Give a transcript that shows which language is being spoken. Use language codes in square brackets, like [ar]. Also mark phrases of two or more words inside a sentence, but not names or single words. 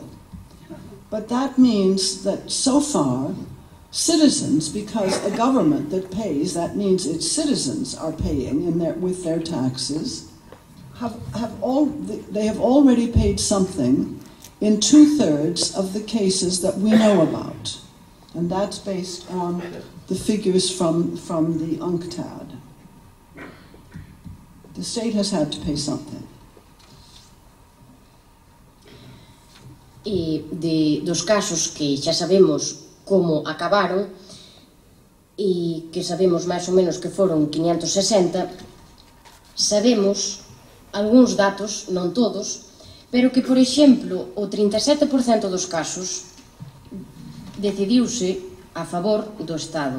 [en] But that means that so far, citizens, because a government that pays, that means its citizens are paying with their taxes, they have already paid something in 2/3 of the cases that we know about. And that's based on the figures from the UNCTAD. The state has had to pay something. [gl] E dos casos que xa sabemos como acabaron e que sabemos máis ou menos que foron 560, sabemos algúns datos, non todos, pero que, por exemplo, o 37% dos casos decidiuse a favor do Estado.